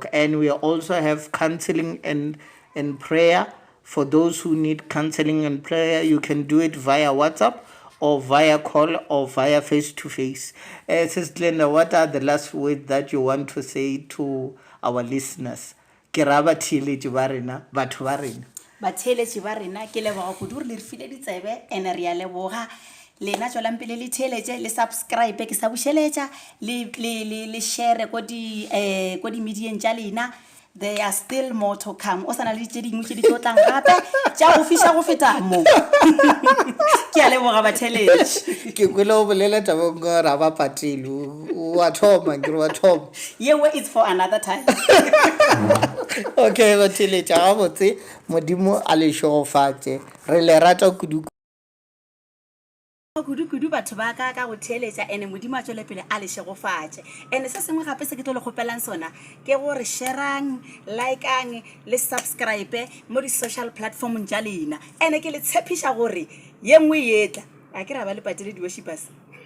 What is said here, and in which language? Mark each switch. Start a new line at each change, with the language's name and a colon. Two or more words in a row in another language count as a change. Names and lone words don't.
English: And we also have counseling and prayer. For those who need counseling and prayer, you can do it via WhatsApp or via call or via face-to-face. Sister Glenda, what are the last words that you want to say to our listeners?
Northern Sotho: Ke ra ba theeletše ba rena, batho ba rena. Ba theeletše ba rena, ke leboga kudu gore le re file ditsebe, ene re a leboga. Lena tswelang pele le theeletše, le subscribe ke sa bušeletša, le share ko di medieng tša lena.
English: There are still more to come.
Northern Sotho: O sana le tše dingwe tše di tlo tlang gape tša go fiša go feta mo. Ke a leboga ba theeletše. Ke kwele o bolela tabeng gore ra ba patile wa thoma ke wa thoma.
English: Yewe it's for another time.
Northern Sotho: Okay, ba theeletša gabotse modimo a le šogofatše. Re le rata kudu batho ba ka go theeletša, ene modimo a tšwele pele a le šegofatše. Ene se sengwe gape se ke tlo le kgopelang sona ke gore sharang, likeang le subscribe mo di-social platformong tša lena, ene ke le tshepiša gore ye nngwe yetla a ke ra ba le patile di-worshippers.